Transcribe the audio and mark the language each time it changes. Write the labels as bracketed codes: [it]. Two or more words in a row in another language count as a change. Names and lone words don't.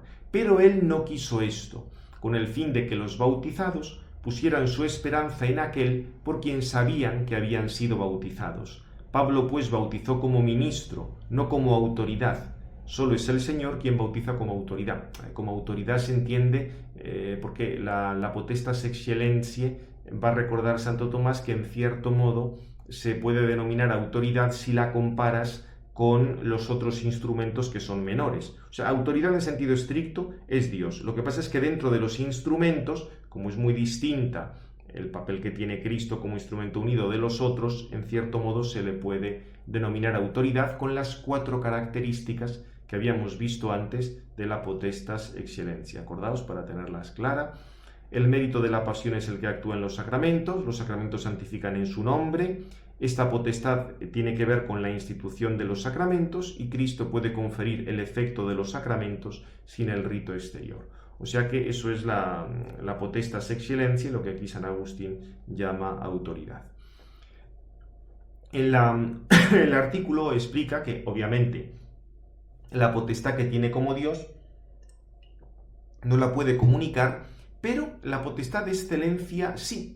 [es] Pero él no quiso esto, con el fin de que los bautizados pusieran su esperanza en aquel por quien sabían que habían sido bautizados. Pablo pues bautizó como ministro, no como autoridad. Solo es el Señor quien bautiza como autoridad. Como autoridad se entiende porque la [la] potestas excellentiae [es] va a recordar Santo Tomás que en cierto modo se puede denominar autoridad si la comparas con los otros instrumentos que son menores. O sea, autoridad en sentido estricto es Dios. Lo que pasa es que dentro de los instrumentos, como es muy distinta el papel que tiene Cristo como instrumento unido de los otros, en cierto modo se le puede denominar autoridad con las 4 características que habíamos visto antes de la [la] potestas excellentiae. [es] Acordaos para tenerlas claras. El mérito de la pasión es el que actúa en los sacramentos santifican en su nombre. Esta potestad tiene que ver con la institución de los sacramentos y Cristo puede conferir el efecto de los sacramentos sin el rito exterior. O sea que eso es la [la] potestas excellentiae, [es] lo que aquí San Agustín llama autoridad. El artículo explica que, obviamente, la potestad que tiene como Dios no la puede comunicar, pero la potestad de excelencia sí.